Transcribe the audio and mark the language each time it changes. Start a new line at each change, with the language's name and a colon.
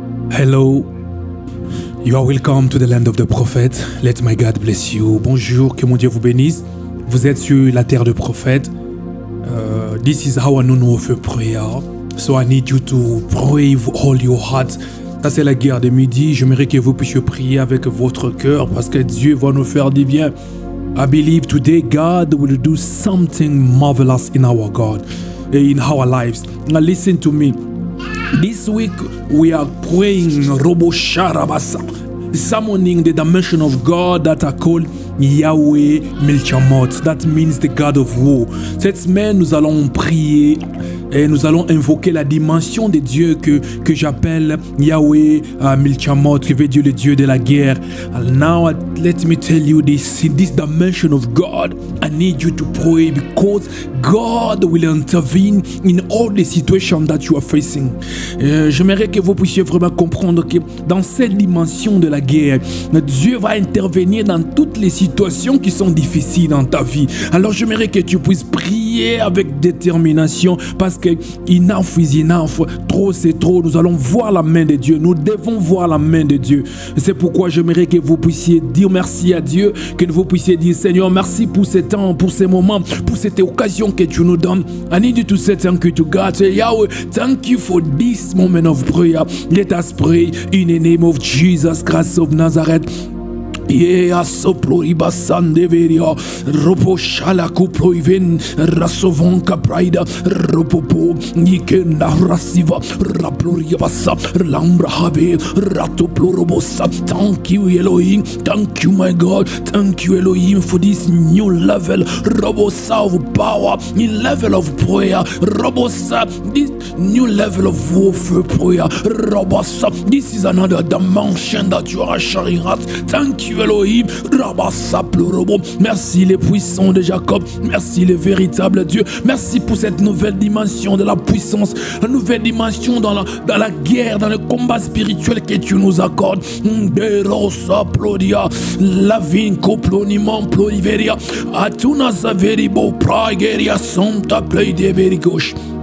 English: Hello, you are welcome to the land of the prophet. Let my God bless you.
French: Bonjour, que mon Dieu vous bénisse. Vous êtes sur la terre de prophète.
English: This is how I know of a prayer. So I need you to pray with all your heart.
French: Ça c'est la guerre de midi. J'aimerais que vous puissiez prier avec votre cœur parce que Dieu va nous faire du bien.
English: I believe today God will do something marvelous in our God, in our lives. Now listen to me. This week we are praying Robo Sharabasa, summoning the dimension of God that are called Yahweh Milchamot. That means the God of war.
French: Cette semaine, nous allons prier et nous allons invoquer la dimension de Dieu que j'appelle Yahweh Milchamot, qui veut dire le Dieu de la guerre.
English: And now, let me tell you this, in this dimension of God, I need you to pray because God will intervene in all the situations that you are facing.
French: J'aimerais que vous puissiez vraiment comprendre que dans cette dimension de la guerre, Dieu va intervenir dans toutes les situations qui sont difficiles dans ta vie. Alors j'aimerais que tu puisses prier avec détermination parce que
English: enough is enough,
French: trop c'est trop. Nous allons voir la main de Dieu, nous devons voir la main de Dieu. C'est pourquoi j'aimerais que vous puissiez dire merci à Dieu, que vous puissiez dire Seigneur merci pour ce temps, pour ces moments, pour cette occasion que tu nous donnes.
English: I need you to say thank you to God. Say Yahweh, thank you for this moment of prayer. Let us pray in the name of Jesus Christ of Nazareth. Yeah, soplo ibasande veria, ropo shala kuplo even, rasovanka pride, ropopo, nikenda rasiva, raploria basa, lambra have, ratoplorobosa. Thank you, Elohim. Thank you, my God. Thank you, Elohim, for this new level, robosa of power, new level of prayer, robosa, this new level of warfare prayer, robosa. This is another dimension that you are sharing us. Thank you, Elohim, Rabassa Plorobo.
French: Merci les puissants de Jacob, merci les véritables Dieu, merci pour cette nouvelle dimension de la puissance, la nouvelle dimension dans la guerre, dans le combat spirituel que tu nous accordes. Derosa Plodia, Lavinco Plonimon Ploriveria, Atuna Saveribo Prageria Santa Play de Verigos.